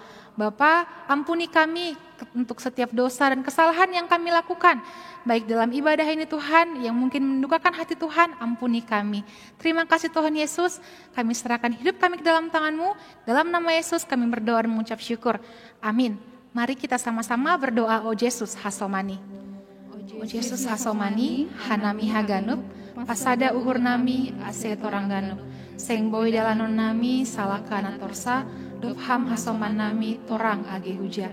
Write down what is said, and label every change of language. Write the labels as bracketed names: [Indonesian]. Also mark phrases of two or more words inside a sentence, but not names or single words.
[Indonesian] Bapa, ampuni kami untuk setiap dosa dan kesalahan yang kami lakukan, baik dalam ibadah ini Tuhan, yang mungkin mendukakan hati Tuhan, ampuni kami. Terima kasih Tuhan Yesus, kami serahkan hidup kami ke dalam tangan-Mu. Dalam nama Yesus kami berdoa dan mengucap syukur. Amin. Mari kita sama-sama berdoa, O [Batak Simalungun] Yesus Hasomani. O Yesus Hasomani, Hanami Haganup, Pasada Uhur Nami, Ase Torangganup, Seng Boy Dalanon Nami, Salakana Torsa, Dovham Hasoman Nami, Torang Age Huja.